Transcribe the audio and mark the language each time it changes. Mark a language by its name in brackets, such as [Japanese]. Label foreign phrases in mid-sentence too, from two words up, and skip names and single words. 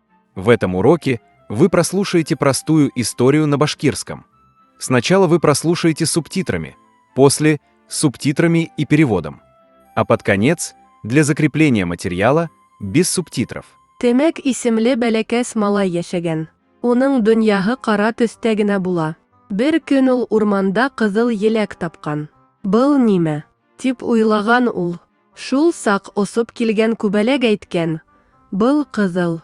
[Russian] В этом уроке вы прослушаете простую историю на башкирском. Сначала вы прослушаете субтитрами, после – субтитрами и переводом. А под конец – для закрепления материала без субтитров. [Bashkir] Темәк исемле бәләкәс малай яшәгән. Уның дөньяһы ҡара төстә генә була. Бер көн ул урманда ҡыҙыл еләк тапҡан. Был нимә? Тип уйлаған ул. Шул саҡ осоп килгән күбәләк әйткән. Был ҡыҙыл.